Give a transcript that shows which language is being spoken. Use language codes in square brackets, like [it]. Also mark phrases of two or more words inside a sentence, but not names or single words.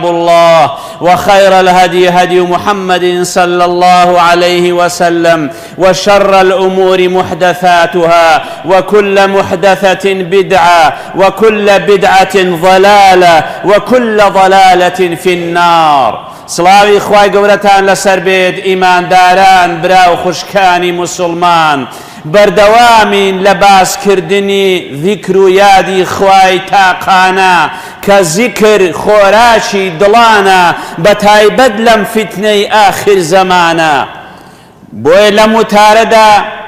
[ar] الله وخير الهدي هدي محمد صلى الله عليه وسلم وشر الأمور محدثاتها وكل محدثة بدعة وكل بدعة ضلالة وكل ضلالة في النار [ckb] سڵاوی خوای گەورەتان لەسەر بێت ئیمانداران برا و خوشکانی مسلمان بەردەوامین لە باسکردنی ذیکر و یادی خوای تاقانە کە زیکر خۆراشی دڵانە بەتایبەت لەم فتنەی ئاخر زەمانە بۆیە لەم وتارەدا